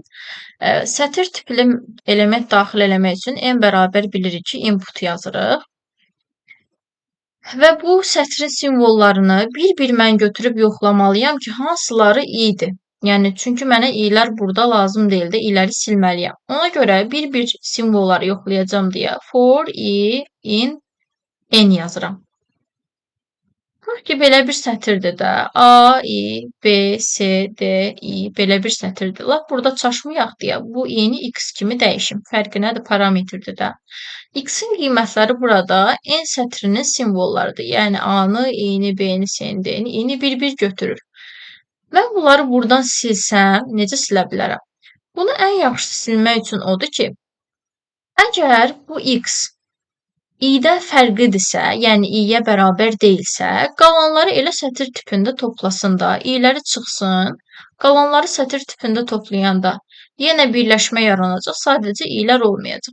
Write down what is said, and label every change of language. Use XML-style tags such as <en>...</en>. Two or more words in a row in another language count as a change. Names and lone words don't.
<az>Sətir tipli element daxil eləmək üçün n bərabər bilirik ki, input yazırıq. Və bu sətrin simvollarını bir-bir mən götürüb yoxlamalıyam ki, hansıları i-dir. Yəni, çünki mənə i-lər burada lazım deyil də, i-ləri silməliyəm. Ona görə bir-bir simvolları yoxlayacağam deyə</az> <en>for i in n</en> <az>yazıram. Bax ki, belə bir sətirdir də. A, I, B, C, D, I, belə bir sətirdir. Lap burada çaşmayaq deyə bu i-ni x kimi dəyişim. Fərqi nədir? Parametrdir də. X-in qiymətləri burada n sətrinin simvollarıdır. Yəni A-nı, i-ni, B-ni, C-ni, D-ni, i-ni bir-bir götürür. Mən bunları buradan silsəm, necə silə bilərəm? Bunu ən yaxşısı silmək üçün odur ki, əgər bu x i-dən fərqlidirsə, yəni i-yə bərabər deyilsə, qalanları elə sətir tipində toplasın da, i-ləri çıxsın, qalanları sətir tipində toplayanda yenə birləşmə yaranacaq, sadəcə i-lər olmayacaq.</az>